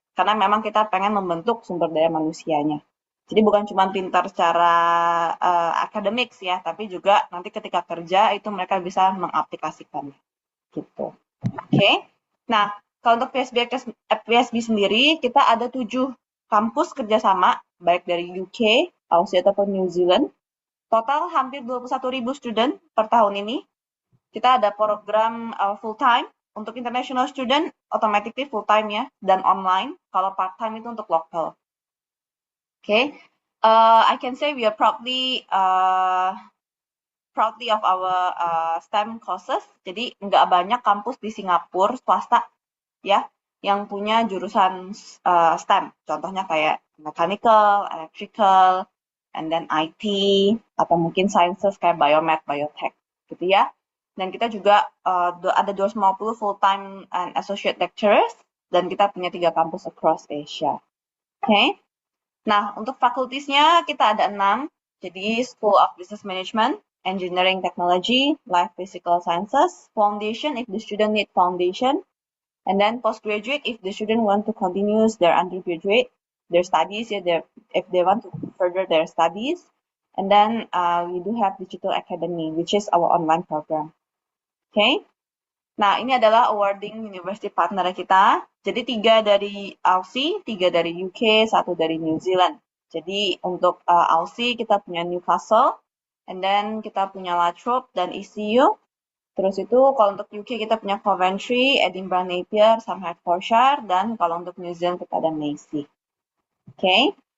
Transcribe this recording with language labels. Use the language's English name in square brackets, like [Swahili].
[Indonesian] Karena memang kita pengen membentuk sumber daya manusianya. Jadi bukan cuma pintar secara akademik ya, tapi juga nanti ketika kerja itu mereka bisa mengaplikasikan gitu. Oke. Nah, kalau untuk PSB sendiri, kita ada 7 kampus kerjasama, baik dari UK, Aussie, ataupun New Zealand. Total hampir 21.000 student per tahun ini. Kita ada program full time. Untuk international student, automatically full time ya, dan online. [English] Kalau part time itu untuk lokal. Oke. I can say we are proudly of our STEM courses. [Indonesian] Jadi nggak banyak kampus di Singapura swasta ya yang punya jurusan STEM. Contohnya kayak mechanical, electrical, and then IT atau mungkin sciences kayak biomed, biotech gitu ya. Dan kita juga ada 250 full time and associate lecturers dan kita punya 3 kampus across Asia. Oke. Okay? Nah, untuk fakultasnya kita ada 6. [English] Jadi School of Business Management, Engineering Technology, Life Physical Sciences, Foundation if the student need foundation, and then postgraduate if the student want to continue their undergraduate, their studies, if they want to further their studies. And then we do have Digital Academy, which is our online program. Okay? [Indonesian] Nah, ini adalah awarding university partner kita. Jadi 3 dari Aussie, 3 dari UK, 1 dari New Zealand. Jadi untuk Aussie kita punya Newcastle, and then kita punya La Trobe dan ECU. Terus itu kalau untuk UK kita punya Coventry, Edinburgh Napier, sama Hertfordshire, dan kalau untuk New Zealand kita ada Massey. Oke.